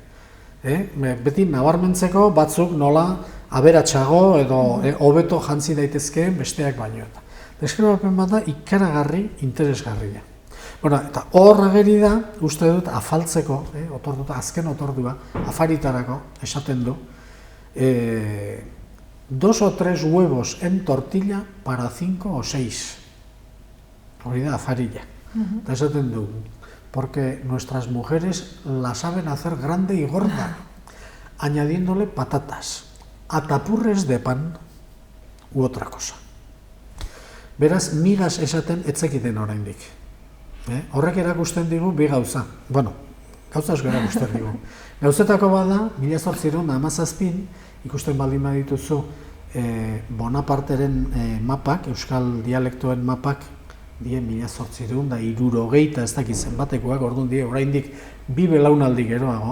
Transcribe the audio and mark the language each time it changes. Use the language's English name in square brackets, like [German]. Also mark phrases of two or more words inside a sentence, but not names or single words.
[Basque] Beti nabarmentzeko batzuk nola aberatsago edo hobeto jantzi daitezkeen besteak baino eta. Deskribapen bat da ikaragarri interesgarria. Bueno, eta hor ageri da, uste dut, afaltzeko, azken otordua, afaritarako, esaten du, [Spanish] 2 o 3 huevos en tortilla para 5 o 6. [Basque] Hori da, afarilla. Eta esaten du, [Spanish] porque nuestras mujeres la saben hacer grande y gorda, añadiéndole patatas, atapurres de pan u otra cosa. [Basque] Beraz, migas esaten etzekiten oraindik. Horrek erakusten digu bi gauza. Bueno, gauza asko erakusten digu. Gauzetako bada, 1817 ikusten baldin badituzu Bonaparteren mapak, euskal dialektoen mapak, die 1860 ez dakit zenbatekoak, orduan die oraindik 2 belaunaldi geroago.